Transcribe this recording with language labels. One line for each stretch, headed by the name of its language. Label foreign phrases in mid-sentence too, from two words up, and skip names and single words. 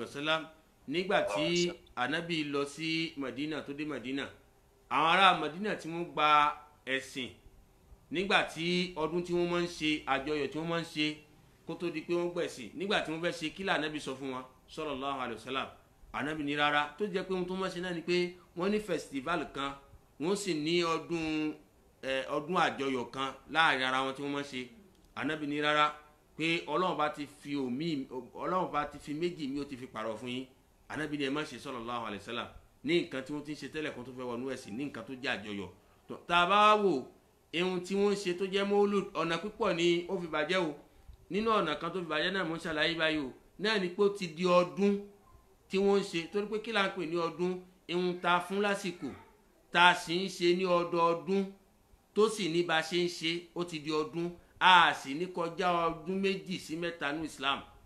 Arabic: وسلم
Yoruba: nígbà tí anabi lọ sí Madina tó dé Madina àwọn ará Madina tí wọ́n gba ẹ̀sìn nígbà tí ọdún tí wọ́n máa ń ṣe àjọyọ̀ tí wọ́n máa ń ṣe kó tó di pé wọ́n gbẹ̀sìn nígbà tí wọ́n fẹ́ ṣe kílà anabi sọ fún wọn
Arabic: صلى الله عليه وسلم
Yoruba: anabi ní rárá tó jẹ́ pé ohun tó máa ṣe náà ni pé wọ́n ní festival kan wọ́n sì ní ọdún àjọyọ̀ kan láàrin ara wọn tí wọ́n máa ṣe anabi ní rárá pé Ọlọ́run bá ti fi méjì mi ó ti fi pààrọ̀ fún yín anabi ní ẹ má ṣe
Arabic: صلى الله عليه وسلم
Yoruba: ní nǹkan tí wọ́n ti ń ṣe tẹ́lẹ̀ kan tó fẹ́ wọnú ẹ̀sìn ní nǹkan tó jẹ́ àjọyọ̀ tá a bá wò ohun tí wọ́n ṣe tó jẹ́ mọ́lúd ọ̀nà púpọ̀ ni ó fi bàjẹ́ o nínú ọ̀nà kan tó fi bàjẹ́ náà mo ń ṣàlàyé báyìí o náà ni pé ó ti di ọdún tí wọ́n ń ṣe torí pé kí là ń pè ní ọdún ihun ta fún lásìkò ta sì ń ṣe ní ọdọọdún tó sì ní bá ṣe ń ṣe ó ti di ọdún a sì ní kọjá ọdún 2 sí 3 ní Islam